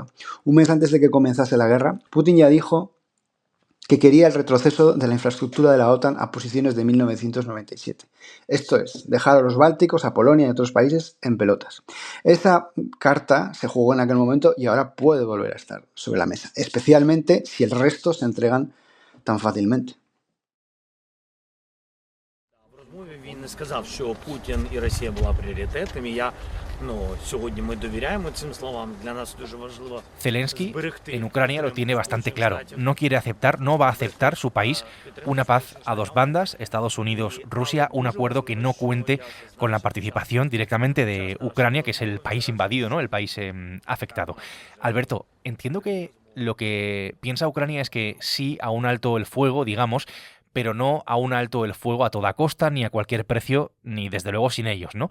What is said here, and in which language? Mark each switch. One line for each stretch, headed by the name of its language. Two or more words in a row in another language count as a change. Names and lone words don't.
Spanish: Un mes antes de que comenzase la guerra, Putin ya dijo que quería el retroceso de la infraestructura de la OTAN a posiciones de 1997. Esto es, dejar a los bálticos, a Polonia y a otros países en pelotas. Esa carta se jugó en aquel momento y ahora puede volver a estar sobre la mesa, especialmente si el resto se entregan tan fácilmente.
Ukrainian: Він не сказав, що Путін і Росія була пріоритетами. Сьогодні ми довіряємо цим словам. Для нас дуже важливо.
Spanish: Zelensky en Ucrania lo tiene bastante claro. No quiere aceptar, no va a aceptar su país una paz a dos bandas, Estados Unidos, Rusia, un acuerdo que no cuente con la participación directamente de Ucrania, que es el país invadido, ¿no? El país afectado. Alberto, entiendo que lo que piensa Ucrania es que sí a un alto el fuego, digamos, pero no a un alto el fuego a toda costa, ni a cualquier precio, ni desde luego sin ellos, ¿no?